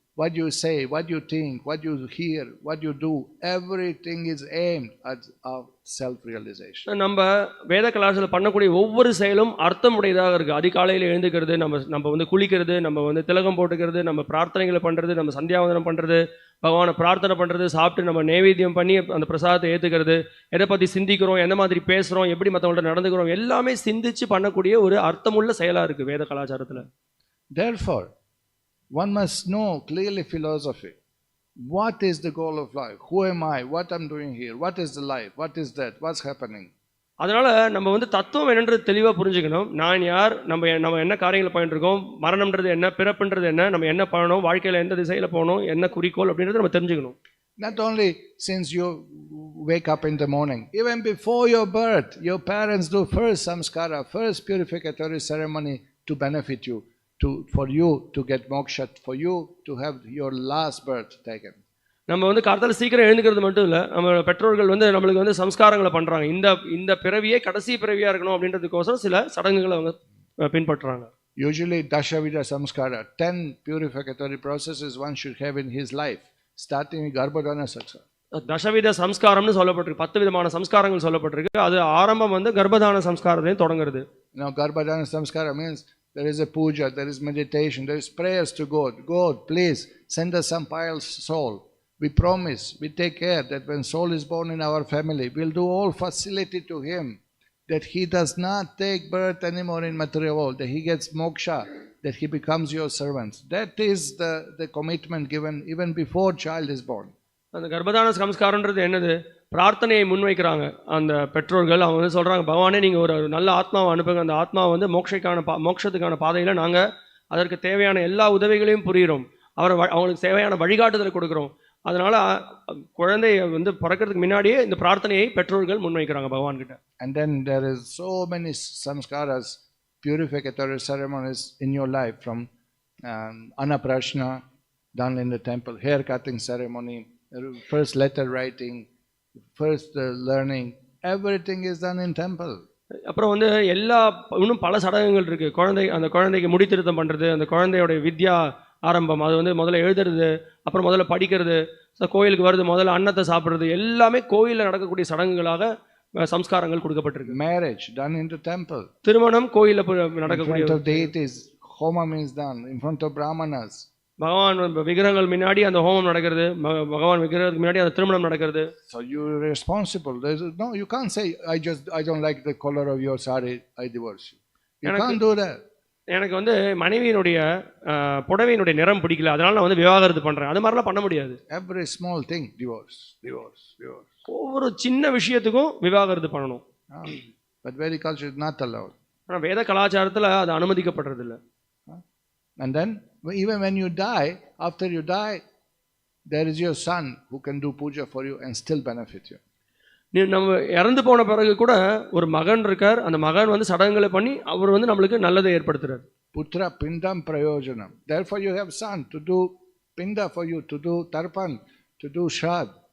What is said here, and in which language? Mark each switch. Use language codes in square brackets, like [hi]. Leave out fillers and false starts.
[en] What you say, what you think, what you hear, what you do, everything is aimed at our self-realization. [ta] நம்ம வேத கலாச்சாரத்தில் பண்ணக்கூடிய ஒவ்வொரு செயலும் அர்த்தம் உடையதாக இருக்கு. அதிகாலையில் எழுந்துக்கிறது, நம்ம வந்து குளிக்கிறது, நம்ம வந்து திலகம் போட்டுக்கிறது, நம்ம பிரார்த்தனைகளை பண்றது, நம்ம சந்தியாவந்தனம் பண்றது, பகவானை பிரார்த்தனை பண்றது, சாப்பிட்டு நம்ம நைவேத்தியம் பண்ணி அந்த பிரசாதத்தை ஏற்றுக்கிறது, எதை பற்றி சிந்திக்கிறோம், எந்த மாதிரி பேசுகிறோம், எப்படி மற்றவங்கள்ட்ட நடந்துக்கிறோம், எல்லாமே சிந்திச்சு பண்ணக்கூடிய ஒரு அர்த்தமுள்ள செயலாக இருக்குது வேத கலாச்சாரத்தில். [en] Therefore, one must know clearly philosophy. What is the goal of life? Who am I? What I'm doing here? What is the life? What is that? What's happening? [ta] அதனால நம்ம வந்து தத்துவம் என்னன்றது தெளிவாக புரிஞ்சுக்கணும். நான் யார், நம்ம என்ன காரியங்களை பண்ணிட்டு இருக்கோம், மரணம்ன்றது என்ன, பிறப்புன்றது என்ன, நம்ம என்ன பண்ணணும், வாழ்க்கையில் எந்த திசையில் போகணும், என்ன குறிக்கோள் அப்படின்றத நம்ம தெரிஞ்சுக்கணும். [en] Not only since you wake up in the morning, even before your birth, your parents do first samskara, first purificatory ceremony to benefit you, for you to get moksha, for you to have your last birth taken. [ta] நம்ம வந்து காலத்தால் சீக்கிரம் எழுந்துக்கிறது மட்டும் இல்லை, நம்ம பெற்றோர்கள் வந்து நம்மளுக்கு வந்து சம்ஸ்காரங்களை பண்ணுறாங்க. இந்த பிறவியே கடைசி பிறவியாக இருக்கணும் அப்படின்றதுக்கோசரம் சில சடங்குகளை அவங்க பின்பற்றுறாங்க. [en] Usually Dashavida samskara, 10 purificatory processes one should have in his life, starting with Garbhadana samskara. [ta] தசவித சம்ஸ்காரம்னு சொல்லப்பட்டிருக்கு, 10 விதமான சம்ஸ்காரங்கள் சொல்லப்பட்டிருக்கு. அது ஆரம்பம் வந்து கர்ப்பதான சம்ஸ்காரத்தையும் தொடங்குறது. [en] Now Garbhadana samskara means there is a puja, there is meditation, there is prayers to God. God, please send us some pious soul. We promise, we take care that when soul is born in our family, we'll do all facility to him, that he does not take birth anymore in material world, that he gets moksha, that he becomes your servant. That is the commitment given even before child is born. [ta] அந்த கர்ப்பதான சம்ஸ்காரன்றது என்னது? பிரார்த்தனையை முன்வைக்கிறாங்க அந்த பெற்றோர்கள். அவங்க வந்து சொல்கிறாங்க, பகவானே நீங்கள் ஒரு நல்ல ஆத்மாவை அனுப்புங்க, அந்த ஆத்மாவை வந்து மோட்சத்துக்கான பாதையில் நாங்கள் அதற்கு தேவையான எல்லா உதவிகளையும் புரிகிறோம், அவங்களுக்கு தேவையான வழிகாட்டுதலை கொடுக்குறோம். அதனால் குழந்தைய வந்து பிறக்கிறதுக்கு முன்னாடியே இந்த பிரார்த்தனையை பெற்றோர்கள் முன்வைக்கிறாங்க பகவான் கிட்ட. [en] And then there is so many samskaras, purificatory ceremonies in your life, from anaprashna done in the temple, hair cutting ceremony, first letter writing, first learning, everything is done in temple. [ta] அப்புறம் வந்து இன்னும் பல சடங்குகள் இருக்குது. அந்த குழந்தைக்கு முடித்திருத்தம் பண்ணுறது, அந்த குழந்தையோட வித்யா ஆரம்பம், அது வந்து முதல்ல எழுதுறது, அப்புறம் முதல்ல படிக்கிறது, கோயிலுக்கு வருது, முதல்ல அன்னத்தை சாப்பிட்றது, எல்லாமே கோயிலில் நடக்கக்கூடிய சடங்குகளாக சம்ஸ்காரங்கள் கொடுக்கப்பட்டிருக்கு. [en] Marriage done in the temple. [ta] திருமணம் கோயிலில் நடக்கக்கூடிய. [en] In front of deities, homam is done in front of brahmanas. [ta] பகவான் விக்கிரகங்கள் முன்னாடி அந்த ஹோமம் நடக்கிறது, பகவான் விக்கிரகத்துக்கு முன்னாடி அந்த திருமணம் நடக்கிறது. [en] So you're responsible. No, you can't say I don't like the color of your sari, I divorce you. You can't do that. [ta] எனக்கு வந்து மனைவியினுடைய புடவையினுடைய நிறம் பிடிக்கல, அதனால நான் வந்து விவாகரத்து பண்றேன், அது மாதிரிலாம் பண்ண முடியாது. [en] Every small thing, divorce. [ta] ஒவ்வொரு சின்ன விஷயத்துக்கும் விவாகரத்து பண்ணணும். [en] But Vedic culture is not allowed. [ta] ஆனால் வேத கலாச்சாரத்தில் அது அனுமதிக்கப்படுறது இல்லை. [en] And then even when you die, after you die, there is your son who can do puja for you and still benefit you. [ta] நம்ம இறந்து போன பிறகு கூட ஒரு மகன் இருக்கார், அந்த மகன் வந்து சடங்குகளை பண்ணி அவர் வந்து நம்மளுக்கு நல்லதை ஏற்படுத்துறார். [sa] Putra pindam prayojanam. [en] Therefore you have son to do pinda for you, to do tarpan, to do shrad.